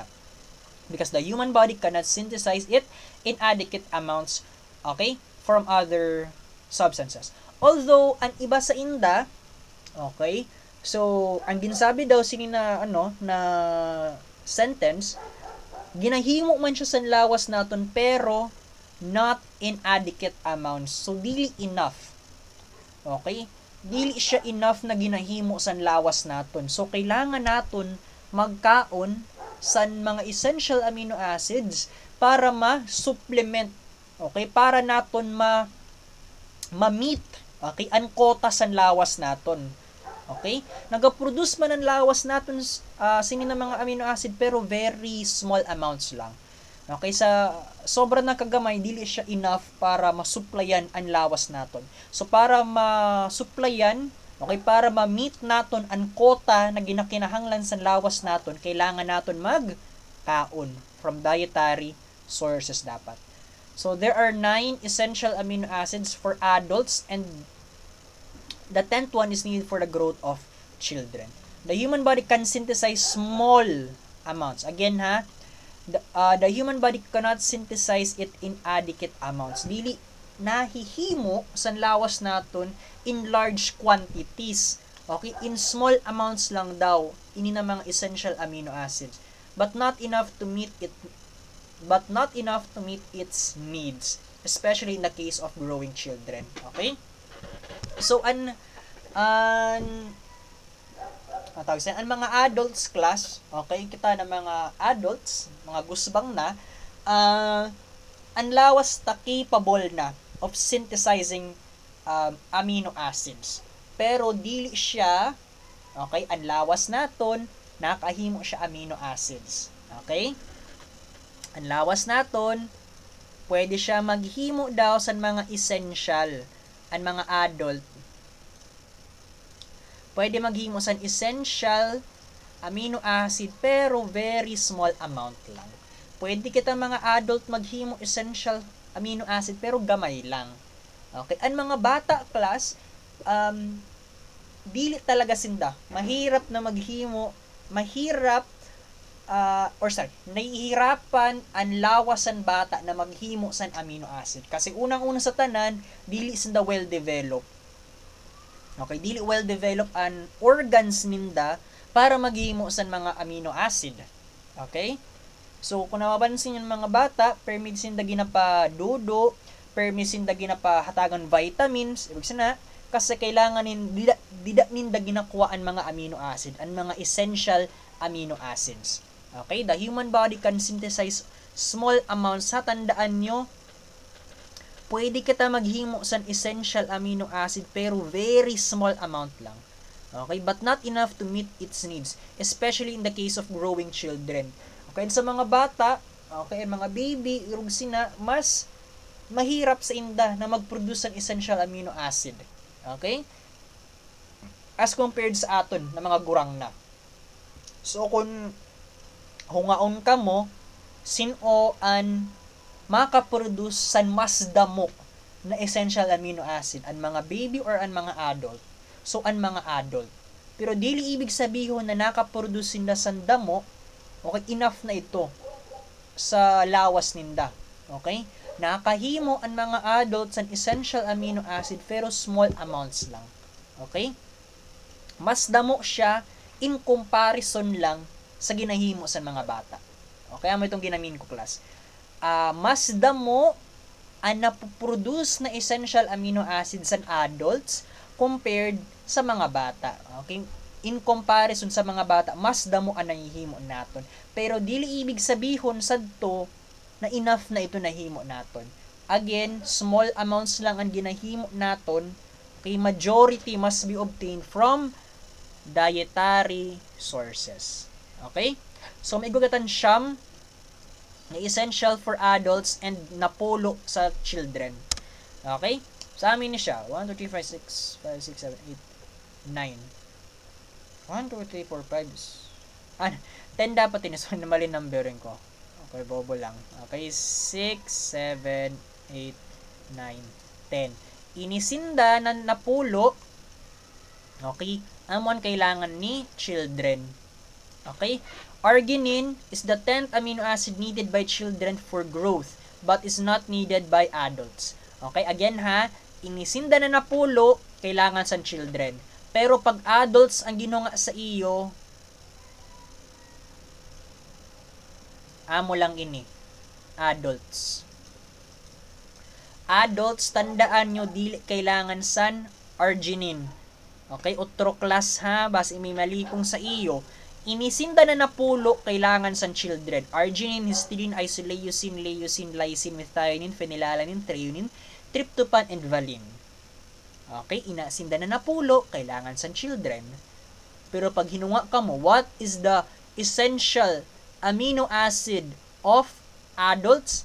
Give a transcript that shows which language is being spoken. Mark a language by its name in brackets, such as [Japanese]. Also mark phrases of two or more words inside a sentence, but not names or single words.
[English] Because the human body cannot synthesize it in adequate amounts, okay, from other substances. Although, [Hiligaynon] ang iba sa inda, [English] okay, so, [Hiligaynon] ang ginsabi daw sinina, na sentence, ginahimo man siya sa lawas naton pero [English] not in adequate amounts. [Hiligaynon] So, dili enough. Okay? Dili siya enough na ginahimo sa lawas naton. So, kailangan naton magkaon sa mga [English] essential amino acids [Hiligaynon] para ma-supplement. Okay? Para naton ma-meet. Okay? Ang quota sa lawas naton. Okay? Nagaproduce man ang lawas naton sinin ng mga amino acid pero [English] very small amounts [Hiligaynon] lang. Okay, sa sobra na kagamay, dili siya enough para masupplyan ang lawas naton. So, para masupplyan, okay, para ma-meet naton ang quota na ginakinahanglan sa lawas naton, kailangan naton magkaon [English] from dietary sources [Hiligaynon] dapat. [English] So, there are 9 essential amino acids for adults and the 10th one is needed for the growth of children. The human body can synthesize small amounts. Again, the human body cannot synthesize it in adequate amounts. [Hiligaynon] Dili nahihimo sa lawas naton [English] in large quantities. [Hiligaynon] Okay? [English] In small amounts [Hiligaynon] lang daw ini na mga [English] essential amino acids. But not enough to meet its needs, especially in the case of growing children. Okay? [Hiligaynon] So, ang mga adults class, okay, kita na mga adults, mga gusbang na, ang lawas ta capable na [English] of synthesizing amino acids. [Hiligaynon] Pero dili siya, okay, ang lawas naton, nakahimo siya amino acids. Okay? Ang lawas naton, pwede siya maghimo daw sa mga essential, ang mga adult, pwede maghimo sa [English] essential amino acid [Hiligaynon] pero [English] very small amount [Hiligaynon] lang. Pwede kita mga adult maghimo [English] essential amino acid [Hiligaynon] pero gamay lang. Okay? Ang mga bata class, dili talaga sinda. [Filipino] Mahirap na [Hiligaynon] maghimo, nahihirapan ang lawasan bata na maghimo sa amino acid. Kasi unang-una sa tanan, dili sinda well-developed. Okay, dili well-developed ang organs ninda para maghimo sa mga amino acid. Okay? So, [Filipino] kung napapansin yung mga bata, [Hiligaynon] permit sinda ginapa dudo, permit sinda ginapa hatagan vitamins, [Filipino] ibig sabihin kasi [Hiligaynon] kailangan ninda ginakuha ang mga amino acid, ang mga [English] essential amino acids. [Hiligaynon] Okay? [English] The human body can synthesize small amounts ha. [Hiligaynon] Tandaan nyo, pwede kita maghimo sa [English] essential amino acid [Hiligaynon] pero [English] very small amount [Hiligaynon] lang. [English] Okay, but not enough to meet its needs, especially in the case of growing children. [Hiligaynon] Okay, sa mga bata, okay, mga baby, irog sina, mas mahirap sa inda na mag-produce ng [English] essential amino acid. [Hiligaynon] Okay? [English] As compared [Hiligaynon] sa aton na mga gurang na. So, kung hungaon ka mo, sino an makaproduce san mas damo na [English] essential amino acid? [Hiligaynon] An mga baby or an mga adult? So, an mga adult. Pero dili [Filipino] ibig sabihin [Hiligaynon] na nakaproduce sila san damo, okay, enough na ito sa lawas ninda. Okay? Nakahimo ang mga adults ang [English] essential amino acid [Hiligaynon] pero [English] small amounts [Hiligaynon] lang. Okay? Mas damo siya [English] in comparison [Hiligaynon] lang sa ginahimo sa mga bata. Okay? Amo itong ginamin ko, class. Mas damo ang napoproduce na [English] essential amino acid [Hiligaynon] sa adults compared sa mga bata. Okay? [English] In comparison [Hiligaynon] sa mga bata, mas damo ang nahihimo naton. Pero dili ibig sabihin sadto na enough na ito nahimo naton. Again, [English] small amounts [Hiligaynon] lang ang ginahimo naton. [English] Okay, majority must be obtained from dietary sources. [Hiligaynon] Okay? So, may gugatan siyam na [English] essential for adults [Hiligaynon] and napulo sa children. Okay? Sa amin ni siya. 1, 2, 3, 4, 5, 6, 7, 8, 9. 1, 2, 3, 4, 5. 10 dapat yun. So, mali numbering ko. Okay, bobo lang. Okay, 6, 7, 8, 9, 10. Inisinda na napulo. Okay, amon kailangan ni children. [English] Okay, arginine is the 10th amino acid needed by children for growth but is not needed by adults. [Hiligaynon] Okay, again ha, inisinda na napulo, kailangan sa children. Pero pag adults ang ginunga sa iyo, amo lang ini. Adults. Adults, tandaan nyo, dili kailangan san arginine. Okay, otro class ha, basta may mali kong sa iyo. Inisinda na napulo, kailangan san children. Arginine, histidine, isoleucine, leucine, lysine, methionine, phenylalanine, threonine, tryptophan, and valine. Okay, inasinda na napulo, kailangan san children. Pero pag hinunga ka mo, [English] what is the essential amino acid of adults?